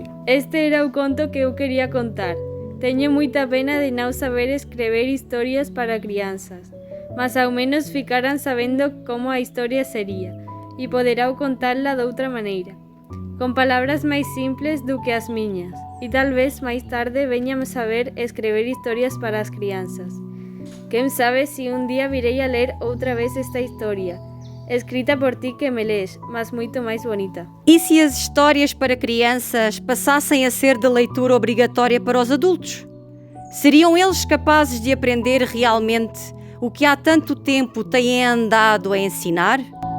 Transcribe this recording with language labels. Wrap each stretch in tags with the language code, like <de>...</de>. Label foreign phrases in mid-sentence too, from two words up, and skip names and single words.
<gl>Este era o conto que eu quería contar. Teño moita pena de non saber escrever historias para crianzas, mas ao menos ficaran sabendo como a historia sería, e poderá contala doutra maneira, con palabras máis simples do que as miñas, e tal vez máis tarde veñame saber escrever historias para as crianzas. Quen sabe se un día virei a ler outra vez esta historia, escrita por ti que me lees, mas moito máis bonita.</gl> <pt>E se as histórias para crianças passassem a ser de leitura obrigatória para os adultos? Seriam eles capazes de aprender realmente o que há tanto tempo têm andado a ensinar?</pt>